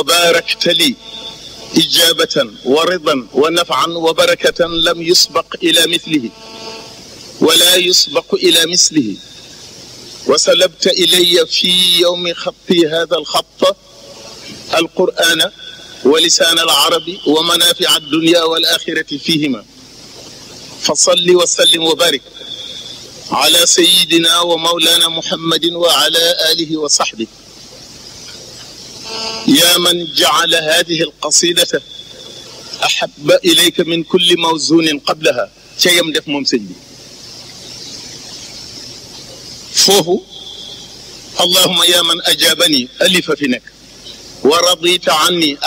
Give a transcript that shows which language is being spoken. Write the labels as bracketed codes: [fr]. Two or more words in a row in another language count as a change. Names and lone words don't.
[ar] باركت لي إجابة ورضا ونفعا وبركة لم يسبق إلى مثله ولا يسبق إلى مثله وسلبت إلي في يوم خط هذا الخط القرآن ولسان العربي ومنافع الدنيا والآخرة فيهما فصل وسلم وبارك على سيدنا ومولانا محمد وعلى آله وصحبه يا من جعل هذه القصيدة أحب إليك من كل موزون قبلها [wo] ca yam def moom sëñ bi foofu [ar] اللهم يا من أجابني ألفا في nekk ورضيت عني ak